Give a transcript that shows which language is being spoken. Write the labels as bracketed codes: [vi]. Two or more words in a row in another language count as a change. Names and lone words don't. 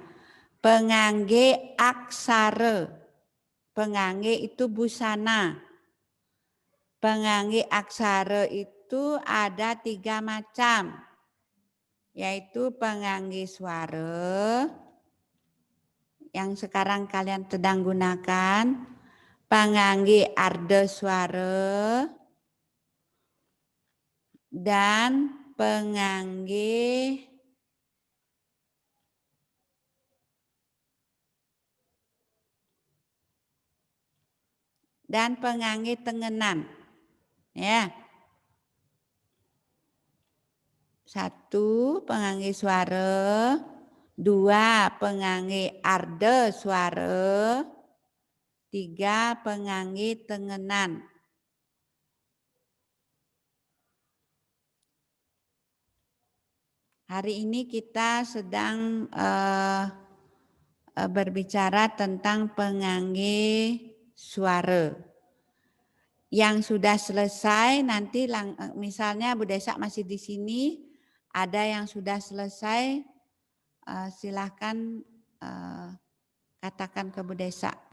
[id] Pengangge aksara. Pengangge itu busana. Pengangge aksara itu ada 3 macam. Yaitu pengangge suara yang sekarang kalian sedang gunakan. Pengangge arda suara. Dan pengangge tengenan. Ya. 1 pengangge suara, 2 pengangge arda suara, 3 pengangge tengenan. Hari ini kita sedang berbicara tentang pengangge suara. Yang sudah selesai nanti misalnya Bu Desa masih di sini, ada yang sudah selesai, silahkan katakan ke Bu Desa.